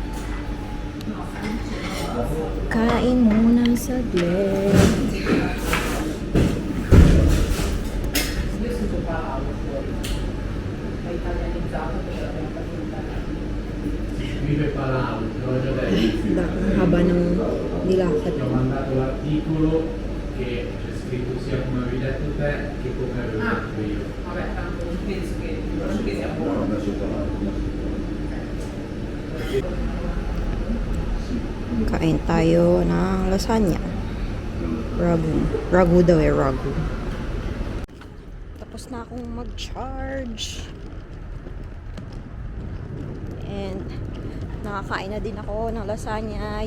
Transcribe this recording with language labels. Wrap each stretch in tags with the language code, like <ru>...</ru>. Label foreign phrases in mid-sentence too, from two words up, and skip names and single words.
<tl>Kain muna saglit. Ang haba ng nilakad.</tl> <it>Ti ho mandato l'articolo che c'è scritto sia come avevi detto te che come avevo detto io. Vabbè, tanto non penso che sia buono.</it> <tl>Kain tayo ng lasagna. Ragu. Ragu daw eh, ragu. Tapos na akong mag-charge. And nakakain na din ako ng lasagna.</tl>